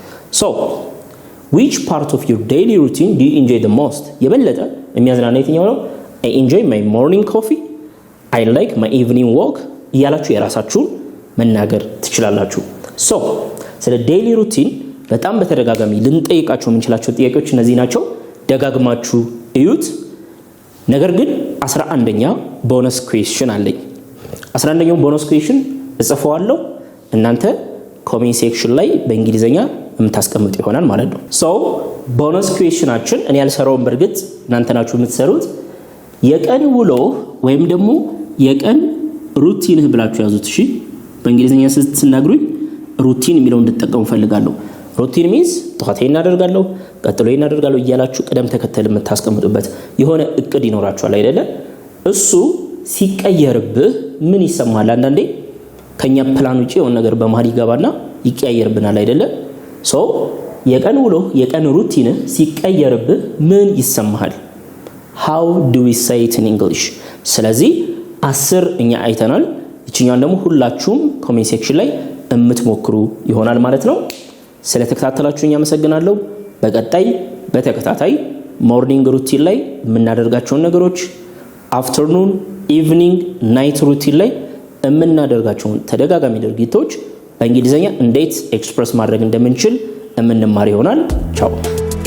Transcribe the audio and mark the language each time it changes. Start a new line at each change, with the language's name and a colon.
English: So which part of your daily routine do you enjoy the most?
Amharic: የበለጠ የሚያዝናና የትኛው ነው?
English: I enjoy my morning coffee. I like my evening walk.
Amharic: እያላችሁ የራሳችሁን መናገር ትችላላችሁ። So ስለ ዴይሊ ሩቲን በጣም በተደጋጋሚ ልንጠይቃቸው የምንችላቸው ጥያቄዎች እነዚህ ናቸው። ደጋግማችሁ እዩት። ነገር ግን 11ኛ ቦነስ ኩዌስችን አለኝ። 11ኛው ቦነስ ኩዌስችን እጽፈዋለሁ። እናንተ ኮሜንት ሴክሽን ላይ በእንግሊዘኛ የምታስቀምጡ ይሆናል ማለት ነው። So ቦነስ ኩዌስችናችን እኔ ያልሰራውን በርግጥ እናንተ ናችሁ የምትሰሩት። የቀን ውሎ ወይም ደግሞ የቀን ሩቲንህ ብላችሁ ያዙት። እሺ በእንግሊዘኛ ስትናገሩኝ ሩቲን የሚለውን እንድትጠቀሙ ፈልጋለሁ። ሩቲን ሚንስ ጧት እናደርጋለሁ፣ ቀጥሎ እናደርጋለሁ እያላችሁ ቀደም ተከተል የምታስቀምጡበት የሆነ እቅድ ይኖራችኋል አይደለ? እሱ ሲቀየርብህ ምን ይሰማሃል? አንዳንዴ ከኛ ፕላን ውጪ የሆነ ነገር በመሃል ይገባና ይቀያየርብናል አይደለ? ሶ የቀን ውሎ የቀን ሩቲን ሲቀየርብህ ምን ይሰማሃል?
English: How do we say it in English?
Amharic: ስለዚህ 10 እኛ አይተናል። እቺኛውን ደግሞ ሁላችሁም ኮሜንት ሴክሽን ላይ እምትሞክሩ ይሆናል ማለት ነው። ስለተከታተላችሁኝ አመሰግናለሁ። በቀጣይ በተከታታይ ሞርኒንግ ሩቲን ላይ የምናደርጋቸው ነገሮች፣ አፍተርኑን፣ ኢቭኒንግ፣ ናይት ሩቲን ላይ የምናደርጋቸው ተደጋጋሚ ድርጊቶች በእንግሊዘኛ እንዴት ኤክስፕረስ ማድረግ እንደምንችል የምንማር ይሆናል። ቻው።